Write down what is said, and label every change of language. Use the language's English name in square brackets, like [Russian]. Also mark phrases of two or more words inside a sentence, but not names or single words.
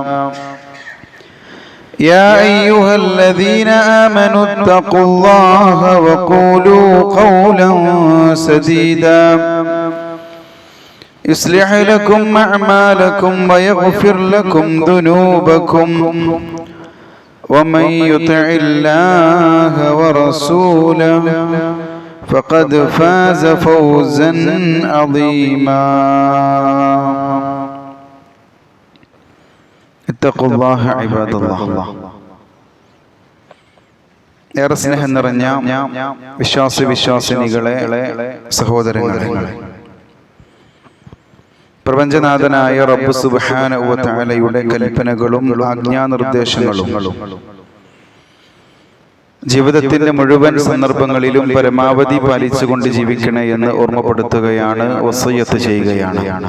[Arabic] يا أيها الذين آمنوا اتقوا الله وقولوا قولا سديدا يصلح لكم أعمالكم ويغفر لكم ذنوبكم ومن يطع الله ورسوله فقد فاز فوزا عظيما. اتقوا الله عباد الله. [Malayalam] ഏറെ സ്നേഹം നിറഞ്ഞ വിശ്വാസിനികളെ, സഹോദരങ്ങളെ, പ്രപഞ്ചനാഥനായ റബ്ബ് [Arabic] سبحانه وتعالى [Malayalam] കൽപ്പനകളും ആജ്ഞാനിർദ്ദേശങ്ങളും ജീവിതത്തിന്റെ മുഴുവൻ സന്ദർഭങ്ങളിലും പരമാവധി പാലിച്ചുകൊണ്ട് ജീവിക്കണേ എന്ന് ഓർമ്മപ്പെടുത്തുകയാണ്, വസിയ്യത്ത് ചെയ്യുകയാണ്.